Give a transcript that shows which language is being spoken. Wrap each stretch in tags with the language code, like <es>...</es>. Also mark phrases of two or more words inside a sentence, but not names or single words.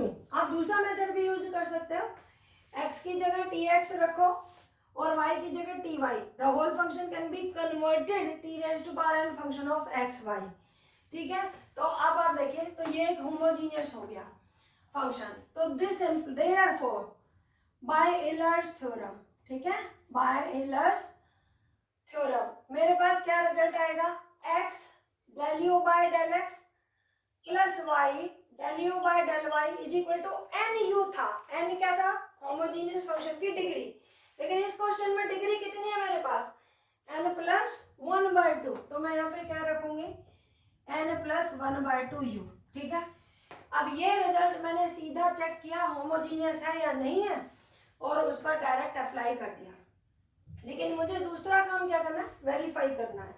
<hi>आप दूसरा मेथड भी यूज कर सकते हो, x की जगह tx रखो और y की जगह ty,</hi> <en>the whole function can be converted t raise to power n function of xy.</en> <hi>ठीक है, तो अब आप देखें तो ये एक होमोजीनियस हो गया फंक्शन। तो</hi> <en>this therefore by Euler's theorem,</en> <hi>ठीक है,</hi> <en>by Euler's theorem</en> <hi>मेरे पास क्या रिजल्ट आएगा,</hi> <en>x del u by del x plus y del u by del y is equal to n u था।</en> <hi>n क्या था, होमोजीनियस फंक्शन की डिग्री, लेकिन इस क्वेश्चन में डिग्री कितनी है मेरे पास, n+1/2, तो मैं यहाँ पे क्या रखूंगी, n+1/2u। ठीक है, अब ये रिजल्ट मैंने सीधा चेक किया होमोजीनियस है या नहीं है और उस पर</hi> <en>direct apply</en> <hi>कर दिया, लेकिन मुझे दूसरा काम क्या करना है, वेरीफाई करना है।</hi>